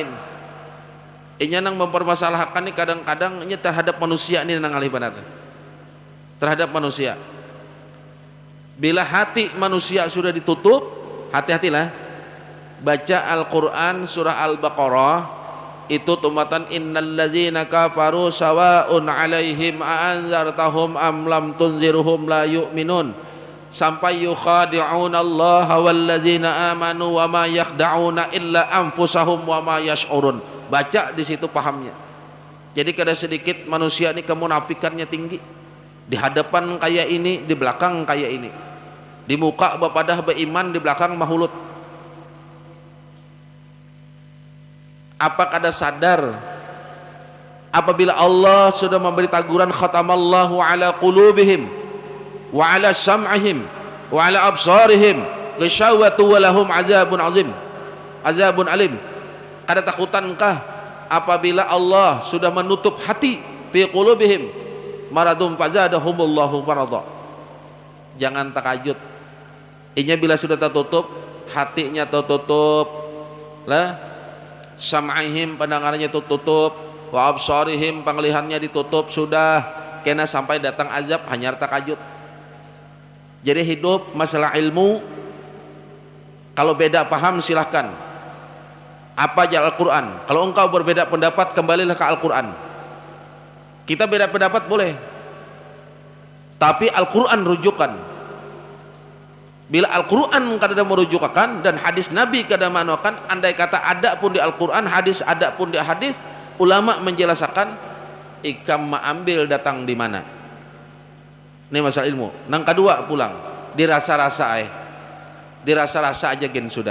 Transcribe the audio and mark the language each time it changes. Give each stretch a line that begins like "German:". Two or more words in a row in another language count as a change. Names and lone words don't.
Banjar: Inya nang mempermasalahkan ini kadang-kadang ini terhadap manusia ini nang alih banatan. Terhadap manusia. Bila hati manusia sudah ditutup, hati-hatilah. Baca Al-Quran surah Al-Baqarah itu tumatan
Arabic: إن الذين كفروا سواء عليهم أأنذرتهم أم لم تنذرهم لا يؤمنون sampai يخادعون الله والذين آمنوا وما يخدعون إلا أنفسهم وما يشعرون.
Banjar: Baca di situ pahamnya. Jadi kada sedikit manusia ini kemunafikannya tinggi. Di hadapan kayak ini, di belakang kayak ini. Di muka bapadah beriman, di belakang mahulut. Apa kada sadar apabila Allah sudah memberi taguran
Arabic: ختم الله على قلوبهم وعلى سمعهم وعلى أبصارهم غشاوة ولهم عذاب عظيم عذاب أليم.
Banjar: Kada takutankah apabila Allah sudah menutup hati
Arabic: في قلوبهم مرض فزادهم الله مرضا.
Banjar: Jangan takajud. Inya bila sudah tertutup, hatinya tertutup lah, sam'ihim pendengarannya tutup,
Arabic: وأبصارهم
Banjar: penglihatannya ditutup, sudah kena sampai datang azab hanya takajud. Jadi hidup masalah ilmu, kalau beda paham silahkan. Apa aja Al-Quran. Kalau engkau berbeda pendapat, kembalilah ke Al-Quran. Kita beda pendapat boleh, tapi Al-Quran rujukan. Bila Al-Quran kada merujukan dan hadis Nabi kada manuakan, andai kata ada pun di Al-Quran, hadis ada pun di hadis, ulama menjelaskan ikam ambil datang di mana. Ini masalah ilmu. Nang kedua pulang, dirasa-rasa dirasa-rasa aja gen sudah.